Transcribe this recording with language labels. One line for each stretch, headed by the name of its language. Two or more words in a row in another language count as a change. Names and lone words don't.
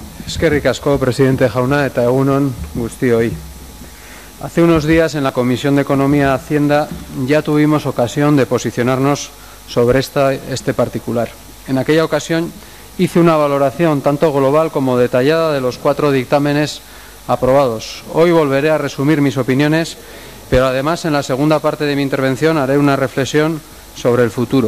Basque: Eskerrik asko, presidente jauna, eta egun on guztioi.
Spanish: Hace unos días en la Comisión de Economía y Hacienda ya tuvimos ocasión de posicionarnos sobre este particular. En aquella ocasión hice una valoración tanto global como detallada de los 4 dictámenes aprobados. Hoy volveré a resumir mis opiniones, pero además en la segunda parte de mi intervención haré una reflexión sobre el futuro.